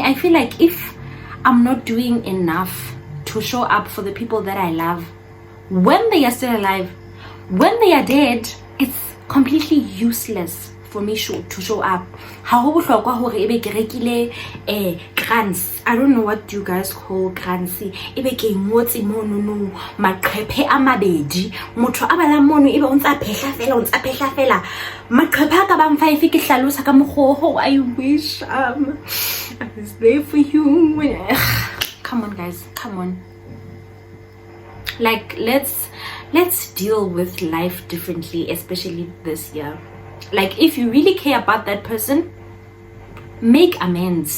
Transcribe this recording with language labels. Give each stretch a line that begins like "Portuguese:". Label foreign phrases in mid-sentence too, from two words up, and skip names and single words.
English: I feel like if I'm not doing enough to show up for the people that I love when they are still alive, when they are dead, it's completely useless for me to show up. Grants. I don't know what you guys call grants.
Southern Sotho: Ebe ke ngotse mono no maqephe a mabedi motho a bala mono ebe o ntsa phehla fela maqephe ka bang 5 ke hlalosa ka mogho.
English: I wish I was there for you. Come on guys, come on. Like, let's deal with life differently, especially this year. Like, if you really care about that person, make amends.